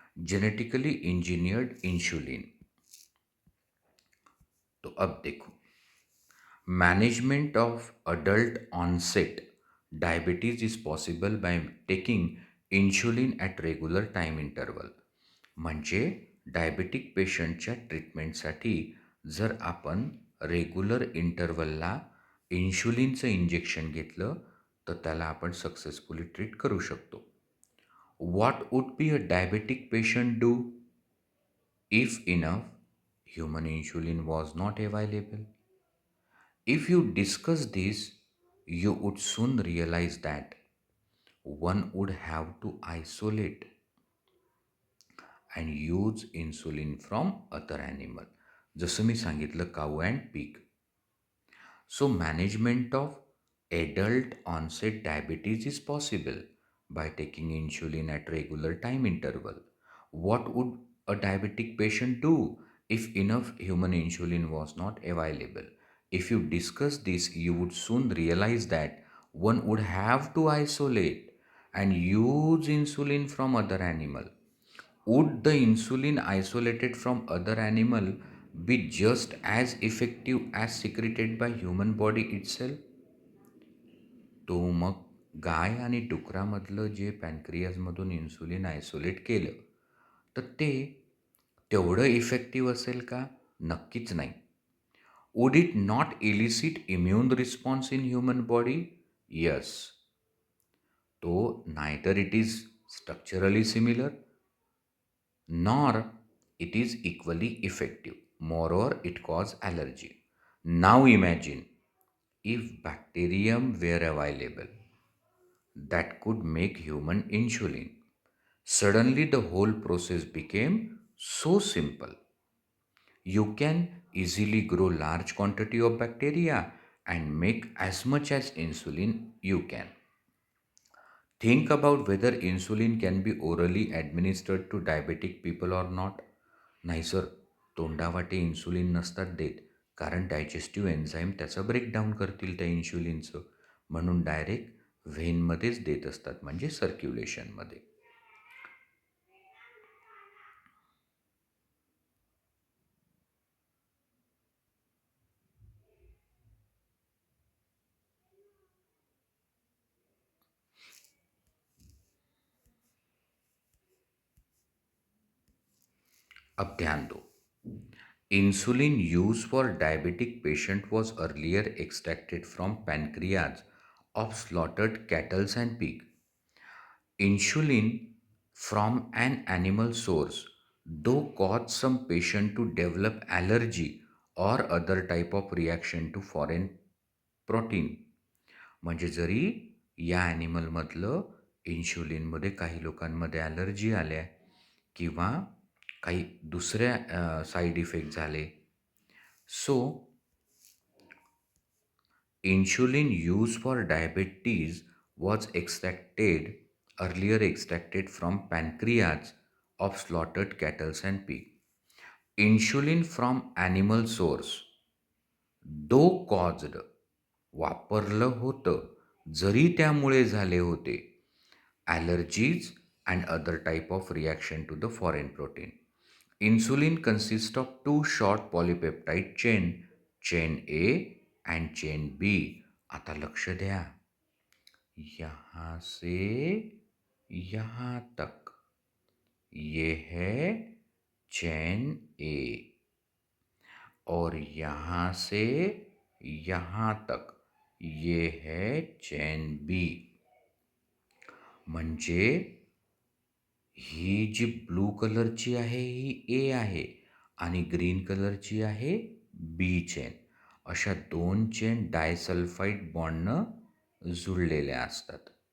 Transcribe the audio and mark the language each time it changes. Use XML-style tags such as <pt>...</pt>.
<en>Genetically engineered insulin।</en> <hi>तो अब देखो</hi> <en>management of adult onset diabetes is possible by taking insulin at regular time interval।</en> <mr>म्हणजे diabetic पेशंटच्या ट्रीटमेंटसाठी जर आपण रेग्युलर इंटरवलला इन्शुलिनचं इंजेक्शन घेतलं तर त्याला आपण सक्सेसफुली ट्रीट करू शकतो।</mr> <en>What would be a diabetic patient do if enough human insulin was not available? If you discuss this, you would soon realize that one would have to isolate and use insulin from other animal.</en> <mr>जसं मी सांगितलं</mr> <en>Cow and pig. So management of adult onset diabetes is possible by taking insulin at regular time interval. What would a diabetic patient do if enough human insulin was not available? If you discuss this, you would soon realize that one would have to isolate and use insulin from other animal. Would the insulin isolated from other animal be just as effective as secreted by human body itself?</en> <mr>तो मग गाय आणि डुकरामधलं जे पॅनक्रियाजमधून insulin isolate केलं तर ते तेवढं effective असेल का? नक्कीच नाही.</mr> <en>Would it not elicit immune response in human body? Yes. तो neither it is structurally similar nor it is equally effective. Moreover, it causes allergy. Now imagine if bacterium were available that could make human insulin. Suddenly the whole process became so simple. You can easily grow large quantity of bacteria and make as much as insulin you can. Think about whether insulin can be orally administered to diabetic people or not.</en> <mr>नाही sir, तोंडावाटे insulin नसतात देत, कारण digestive enzyme त्याचं breakdown करतील त्या इन्शुलिनचं, म्हणून direct व्हेनमध्येच देत असतात, म्हणजे सर्क्युलेशनमध्ये.</mr> <hi>अब ध्यान दो.</hi> <en>Insulin used for diabetic patient was earlier extracted from pancreas of slaughtered cattle and pig. Insulin from an animal source, though caused some patient to develop allergy or other type of reaction to foreign protein.</en> <mr>म्हणजे जरी या ॲनिमलमधलं इन्शुलिनमध्ये काही लोकांमध्ये allergy आल्या किंवा काही दुसऱ्या side effect झाले.</mr> <en>So insulin used for diabetes was earlier extracted from pancreas of slaughtered cattle and pig. Insulin from animal source, though caused,</en> <mr>वापरलं होतं, जरी त्यामुळे झाले होते,</mr> <en>allergies and other type of reaction to the foreign protein. Insulin consists of two short polypeptide chain A and chain B.</en> <mr>आता लक्ष द्या,</mr> <hi>यहाँ से यहाँ तक ये है चेन ए और यहाँ से यहाँ तक ये है चेन बी.</hi> <mr>म्हणजे ही जी ब्लू कलरची आहे ही ए आहे आणि ग्रीन कलरची आहे बी चेन. अशा दोन चेन डायसल्फाईड बॉन्डनं जुळलेल्या असतात.</mr>